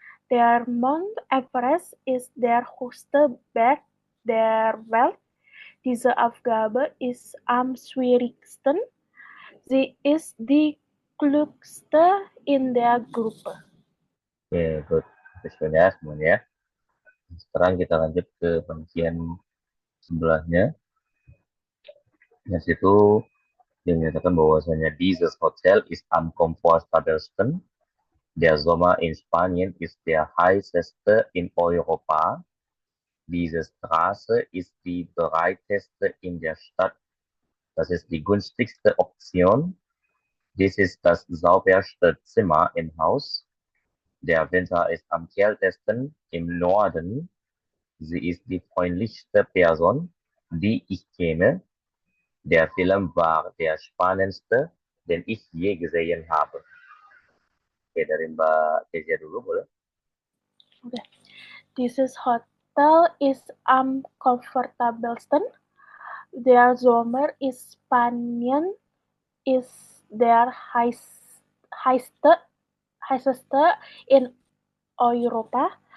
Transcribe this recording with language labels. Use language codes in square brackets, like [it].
[de] Der Mount Everest ist der höchste Berg der Welt. Diese Aufgabe ist am schwierigsten. Sie ist die klügste in der Gruppe. [id] Oke, good. Semuanya semuanya. Sekarang kita lanjut ke bagian sebelahnya. Yang situ yang menyatakan bahwasanya [de] dieses Hotel ist am komfortabelsten. Der Sommer in Spanien ist der heißeste in Europa. Diese Straße ist die breiteste in der Stadt. Das ist die günstigste Option. Dies ist das sauberste Zimmer im Haus. Der Winter ist am kältesten im Norden. Sie ist die freundlichste Person, die ich kenne. Der Film war der spannendste, den ich je gesehen habe. [id] Oke, dari Mbak Kezia dulu boleh? Okay. [de] Dieses Hotel ist am komfortabelsten. Der Sommer in Spanien ist der heißeste in Europa.